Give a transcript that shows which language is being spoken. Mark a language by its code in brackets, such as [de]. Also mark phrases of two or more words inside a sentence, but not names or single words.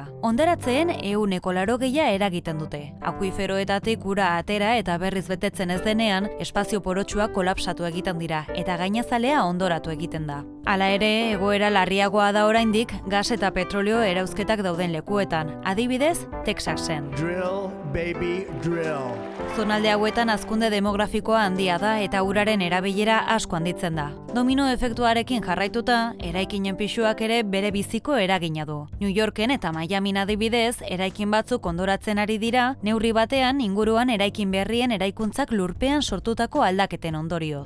[eu] Ondoratzeen 80% eragiten dute. Akuiferoetatik ura atera eta berriz betetzen ez denean, espazio porotsuak kolapsatu egiten dira eta gainazalea ondoratu egiten da. Hala ere, egoera larriagoa da oraindik gas eta petrolio erauzketak dauden lekuetan, adibidez, Texasen. [en] Drill, baby, drill. [eu] Zonalde hauetan hazkunde demografikoa handia da eta uraren erabilera asko handitzen da. Domino efektuarekin jarraituta, eraikinen pisuak ere bere biziko eragina du. New Yorken eta Miamin adibidez, eraikin batzuk ondoratzen ari dira, neurri batean inguruan eraikin berrien eraikuntzak lurpean sortutako aldaketen ondorioz.